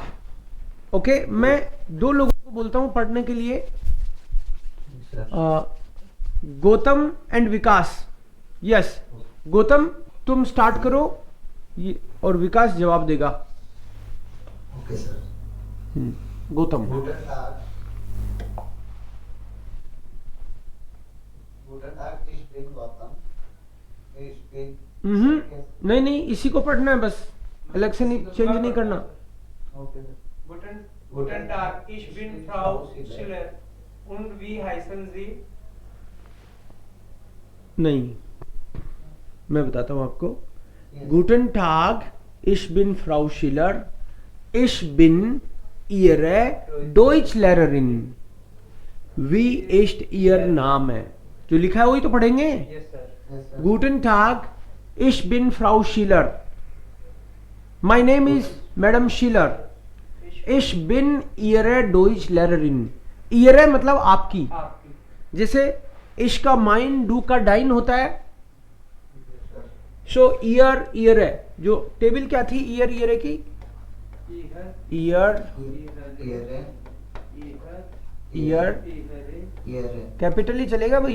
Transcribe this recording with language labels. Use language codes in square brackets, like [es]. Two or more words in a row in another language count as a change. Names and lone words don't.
[hi] ओके, मैं 2 लोगों को बोलता हूं पढ़ने के लिए, गौतम एंड विकास. यस, गौतम तुम स्टार्ट करो, और विकास जवाब देगा. [en] okay sir. [hi] गौतम. [de] Guten Tag. Guten Tag, ich bin Gautam. Ich bin. [hi] नहीं, इसी को पढ़ना है बस, अलग से नहीं, चेंज नहीं करना. [en] okay sir. [de] Guten Tag, ich bin Frau Schiller und wie heißen Sie? [hi] नहीं, मैं बताता हूँ आपको. [en] Yes. [de] Guten Tag, ich bin Frau Schiller. Ich bin Ihre Deutschlehrerin. Wie ist Ihr Name? [hi] जो लिखा है वही तो पढ़ेंगे. [en] Yes sir. Yes sir. [de] Guten Tag, ich bin Frau Schiller. [en] My name is Madam Schiller. [de] Ich bin Ihre Deutschlehrerin. [hi] Ihre मतलब आपकी. आपकी. जैसे इश का माइन, डू का डाइन होता है. सो ईयर है. जो टेबल क्या थी ईयर है की, ईयर कैपिटल ही चलेगा भाई.